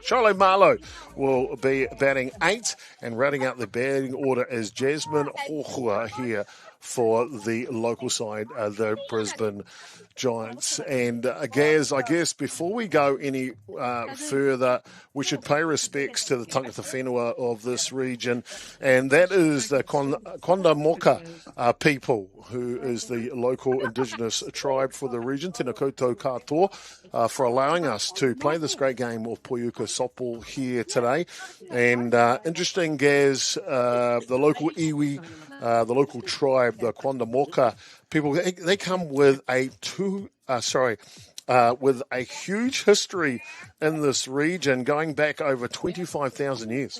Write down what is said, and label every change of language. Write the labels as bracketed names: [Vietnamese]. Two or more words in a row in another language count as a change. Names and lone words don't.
[English] Charlo Marlowe will be batting 8, and rounding out the batting order is Jasmine Hohua here for the local side, the Brisbane Giants. And Gaz, I guess before we go any further, we should pay respects to the [Māori] tangata whenua [English] of this region, and that is the Konda Moka people, who is the local indigenous tribe for the region. [Māori] Tēnā koutou katoa [English] for allowing us to play this great game of Poiuka softball here today. And interesting, Gaz, the local iwi, the local tribe, the Konda Moka people, they come with with a huge history in this region, going back over 25,000 years.